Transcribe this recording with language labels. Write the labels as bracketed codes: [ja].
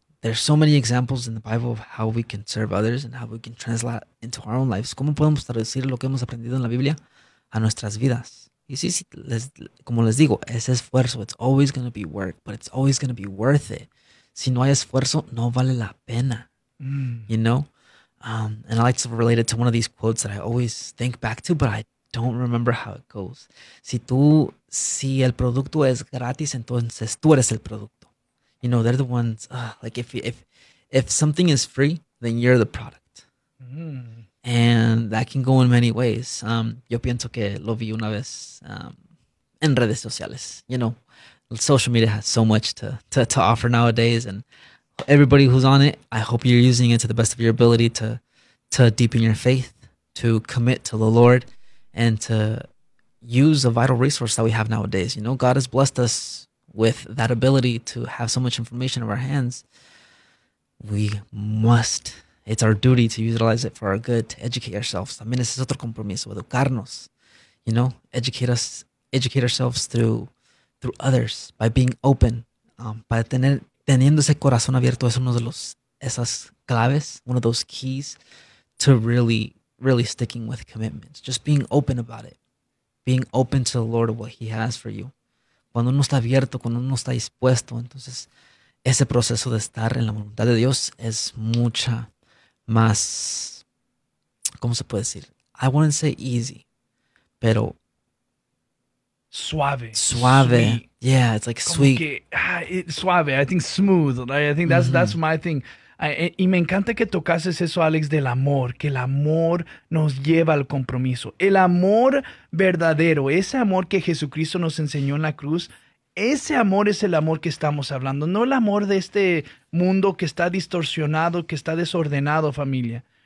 [en] There's so many examples in the Bible of how we can serve others and how we can translate into our own lives. [es] ¿Cómo podemos traducir lo que hemos aprendido en la Biblia a nuestras vidas? Y sí, como les digo, ese esfuerzo, [en] it's always going to be work, but it's always going to be worth it. [es] Si no hay esfuerzo, no vale la pena. You know? [en] And I like to relate it to one of these quotes that I always think back to, but I don't remember how it goes. [es] Si el producto es gratis, entonces tú eres el producto. [en] You know, they're the ones, like if something is free, then you're the product. And that can go in many ways. [es] Yo pienso que lo vi una vez, en redes sociales. [en] You know, social media has so much to offer nowadays, and everybody who's on it, I hope you're using it to the best of your ability to deepen your faith, to commit to the Lord, and to use a vital resource that we have nowadays. You know, God has blessed us with that ability to have so much information in our hands. We must, it's our duty to utilize it for our good, to educate ourselves. [es] También ese es otro compromiso, educarnos. [en] You know, educate ourselves through others, by being open, by tener. [es] Teniendo ese corazón abierto es uno de los esas claves, [en] one of those keys to really, really sticking with commitments. Just being open about it. Being open to the Lord, what He has for you. [es] Cuando uno está abierto, cuando uno está dispuesto, entonces ese proceso de estar en la voluntad de Dios es mucha más, ¿cómo se puede decir? [en] I wouldn't say easy, pero [es] Suave, suave. [en] sweet, Yeah, it's like [es] como [en] sweet. [es] que suave, [en] I think smooth, right? I think that's my thing. [es] Y me encanta que tocases eso, Alex, del amor, que el amor nos lleva al compromiso. El amor verdadero, ese amor que Jesucristo nos enseñó en la cruz, ese amor es el amor que estamos hablando, no el amor de este mundo que está distorsionado, que está desordenado, familia.